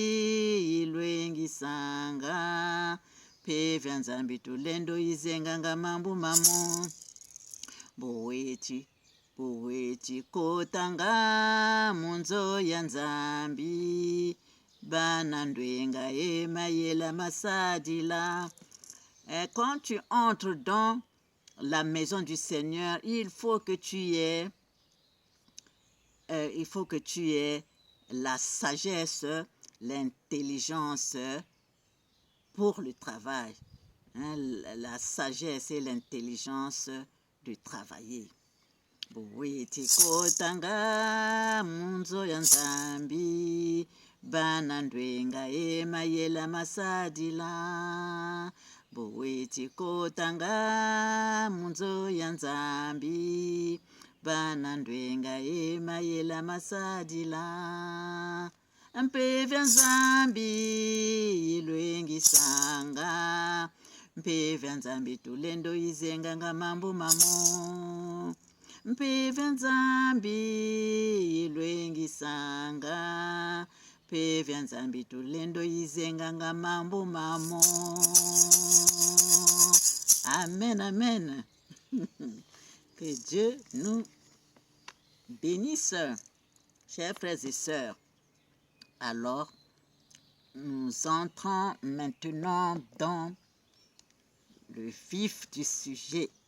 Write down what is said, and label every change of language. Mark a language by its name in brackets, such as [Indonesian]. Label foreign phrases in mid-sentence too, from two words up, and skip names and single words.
[Kituba (Democratic Republic of Congo)] ilwengisanga peve nzambi tulendo izenganga mambo mamo Boweti kotanga munzo ya nzambi bana ndwenga mayela masadila. [French] Quand tu entres dans la maison du Seigneur, il faut que tu aies la sagesse, l'intelligence pour le travail, la sagesse et l'intelligence de travailler. [Kituba (Democratic Republic of Congo)] Boweti kotanga munzo ya nzambi bana ndwenga mayela masadila. Boweti kotanga munzo ya nzambi bana ndwenga mayela masadila. Mpeve nzambi ilwengisanga mpeve nzambi tulendo izenganga mambo mamo mpeve nzambi ilwengisanga mpeve nzambi tulendo izenganga mambo mamo. Amen, amen. [French] Que Dieu nous bénisse, chers frères et sœurs. Alors, nous entrons maintenant dans le vif du sujet.